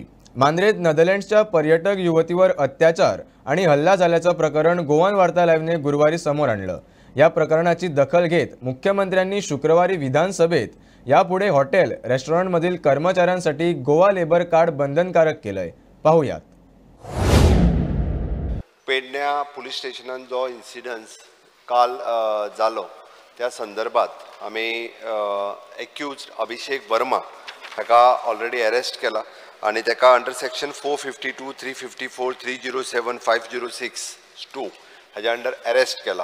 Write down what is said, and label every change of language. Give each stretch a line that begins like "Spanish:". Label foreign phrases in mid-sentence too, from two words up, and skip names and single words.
Marathi: मांद्रेत नेदरलँड्सच्या पर्यटक युवतीवर अत्याचार आणि हल्ला झाल्याचं प्रकरण गोवन वार्ता लाईव्हने गुरुवारी समोर आणलं। या प्रकरणाची दखल घेत मुख्यमंत्र्यांनी शुक्रवारी विधानसभेत यापुढे हॉटेल, रेस्टॉरंटमधील कर्मचाऱ्यांसाठी गोवा लेबर कार्ड बंधनकारक केलंय। पाहूयात।
Konkani: पेडण्या पुलीस स्टेशनान जो इन्सिडन्स काल जालो त्या संदर्भात आम्ही एक्यूज्ड अभिषेक वर्मा ताका
English: already arrest
Konkani: केला आणि ताका
English: under section
Konkani: 452, 354, 307, 506(2) हाच्या
English: under arrest
Konkani: केला।